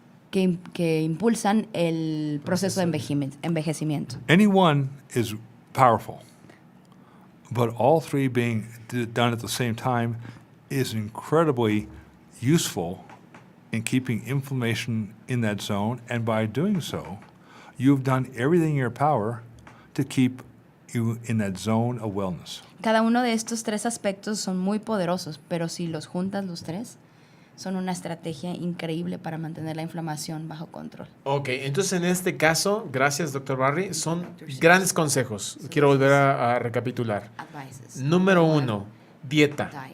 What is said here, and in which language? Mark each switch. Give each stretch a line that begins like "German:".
Spanish: que impulsan el proceso de envejecimiento.
English: Any one is powerful, but all three being done at the same time is incredibly useful in keeping inflammation in that zone, and by doing so, you've done everything in your power to keep you in that zone of wellness.
Spanish: Cada uno de estos tres aspectos son muy poderosos, pero si los juntas los tres, son una estrategia increíble para mantener la inflamación bajo control. Ok, entonces en este caso, gracias, Dr. Barry, son grandes consejos. Quiero volver a recapitular. Número 1, dieta.